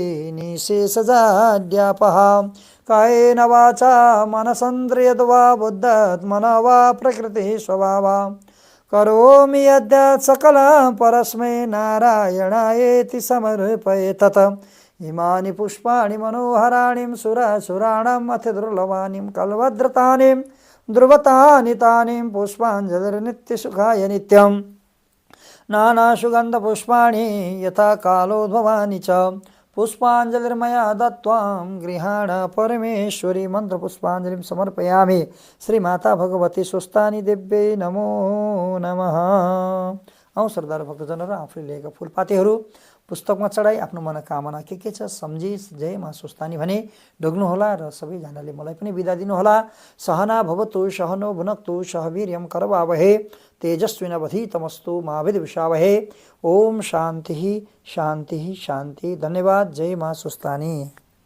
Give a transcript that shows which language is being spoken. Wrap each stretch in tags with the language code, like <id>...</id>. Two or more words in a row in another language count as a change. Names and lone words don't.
<sa>निःशेषजाड्यापः कायेन वाचा मनसेन्द्रियर्वा बुद्ध्यात्मना वा प्रकृतिः स्वभावा करोमि यद्यत् सकलं परस्मै नारायणायेति समर्पये तत् इमानि पुष्पाणि मनोहराणि सुरासुराणाम् अति दुर्लभानि कल्वद्रतानि ध्रुवतानि तानि पुष्पाञ्जलिर्नित्यसुखाय नित्यम् नानासुगन्धपुष्पाणि यथा कालोद्भवानि च पुष्पाञ्जलिर्मया दत्त्वां गृहाण परमेश्वरी मन्त्रपुष्पाञ्जलिं समर्पयामि। श्रीमाता भगवती सुस्तानी देव्यै नमो नमः।</sa> <ne>औ श्रद्धालु भक्तजनहरू, आफूले लिएका फुलपातीहरू पुस्तकमा चढाई आफ्नो मनोकामना के छ सम्झी जय मा सुस्तानी भने ढोग्नुहोला र सबैजनाले मलाई पनि बिदा दिनुहोला।</ne> <sa>सहना भवतु सहनो भुनक्तु सह वीर्यं करवावहे तेजस्विनावधीतमस्तु मा विद्विषावहे। ओम शान्ति शान्ति शान्ति।</sa> <ne>धन्यवाद। जय मा सुस्तानी।</ne>